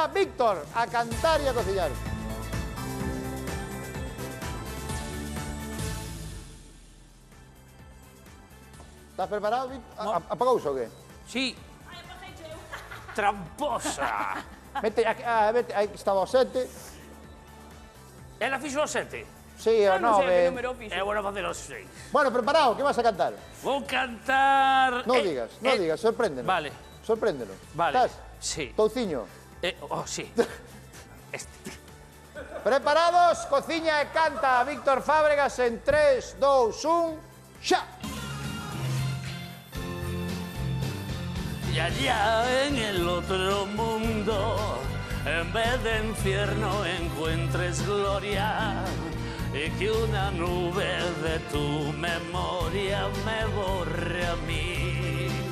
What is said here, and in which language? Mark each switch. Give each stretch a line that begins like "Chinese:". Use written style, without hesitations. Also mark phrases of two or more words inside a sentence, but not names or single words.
Spanish: Víctor, a cantar y a cocinar. Estás preparado, Víctor?
Galician: Apagouse o qué?
Spanish: Sí. Tramposa. Vete, vete,
Galician: aí estaba o 7. Ela fixo o 7. Sí, o Non sei que 9. número fixo. É bueno facer o 6.
Spanish: Bueno, preparado, que vas a cantar?
Galician: Vou cantar...
Spanish: No digas, sorpréndenos. Vale. Sorpréndenos. Vale. Estás? Sí.
Galician: Touciño.
Spanish: Sí. Este.
Galician: Preparados, cociña e canta Víctor Fábregas en 3, 2, 1, xa.
Spanish: Y allá en el otro mundo, en vez de infierno encuentres gloria, y que una nube de tu memoria me borre a mí.